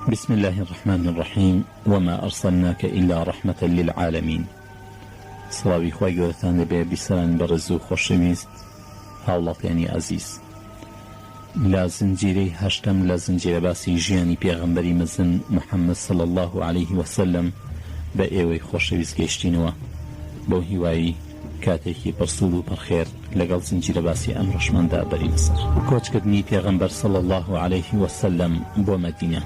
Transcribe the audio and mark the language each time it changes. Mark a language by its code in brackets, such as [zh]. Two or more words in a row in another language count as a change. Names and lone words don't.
[ar] بسم الله الرحمن الرحيم وما أرسلناك إلا رحمة للعالمين. [ckb] سڵاوی خوای گەورەتان لەبێ بیسەران بەڕێز و خۆشەویست هاوڵاتیانی عەزیز. لە زنجیرەی هەشتم لە زنجیرە باسی ژیانی پێغەمبەری مەزن محەممەد [ar] صلی الله عليه وسلم [ckb] بە ئێوەی خۆشەویست گەیشتینەوە بۆ هیوایی کاتێکی پرسوود و پڕخێر لەگەڵ زنجیرە باسی ئەم ڕەشماندا بەری بەسەر کۆچکردنی پێغەمبەر [ar] صلی الله عليه وسلم [ckb] بۆ مەدینە.